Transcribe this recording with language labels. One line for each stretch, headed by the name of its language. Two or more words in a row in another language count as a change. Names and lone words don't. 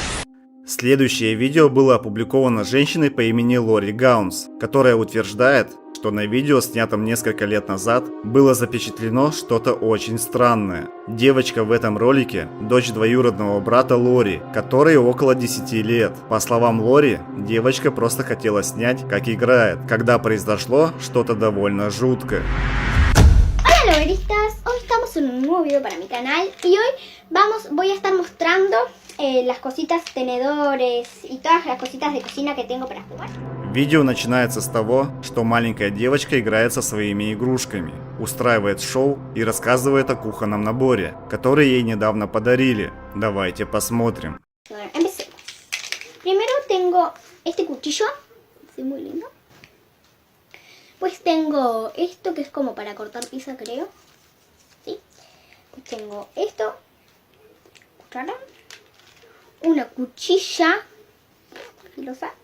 Russian: Следующее видео было опубликовано женщиной по имени Лори Гаунс, которая утверждает, что на видео, снятом несколько лет назад, было запечатлено что-то очень странное. Девочка в этом ролике – дочь двоюродного брата Лори, которой около 10 лет. По словам Лори, девочка просто хотела снять, как играет, когда произошло что-то довольно жуткое.
Spanish: Hola logueristas, hoy estamos en un nuevo video para mi canal y hoy voy a estar mostrando las cositas, tenedores y todas las cositas de cocina que tengo para jugar.
Russian: Видео начинается с того, что маленькая девочка играет со своими игрушками, устраивает шоу и рассказывает о кухонном наборе, который ей недавно подарили. Давайте посмотрим.
Spanish: Bueno, empecemos. Primero tengo este cuchillo, es muy lindo. Pues tengo esto que es como para cortar pizza, creo. ¿Sí? Pues tengo esto, cuchara, una cuchilla filosa.